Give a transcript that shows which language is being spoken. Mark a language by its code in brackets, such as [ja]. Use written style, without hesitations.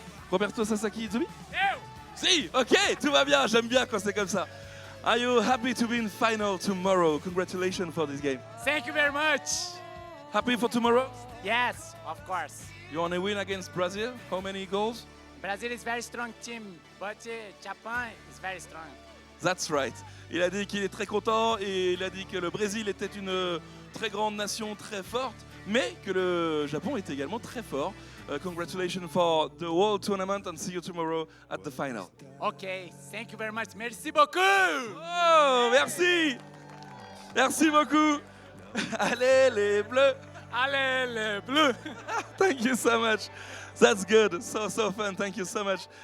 [fr] Roberto Sasaki Izumi? Si, ok, tout va bien, j'aime bien quand c'est comme ça. [en] Are you happy to be in final tomorrow? Congratulations for this game. Thank you very much. Happy for tomorrow? Yes, of course. You want to win against Brazil? How many goals? Brazil is very strong team, but Japan is very strong. That's right. [fr] Il a dit qu'il est très content et il a dit que le Brésil était une très grande nation, très forte, mais que le Japon est également très fort. [en] Congratulations for the World Tournament and see you tomorrow at the final. Okay, thank you very much. [fr] Merci beaucoup. Oh, merci. Merci beaucoup. Allez les Bleus. Allez les Bleus. [en] Thank you so much. That's good. So fun. Thank you so much.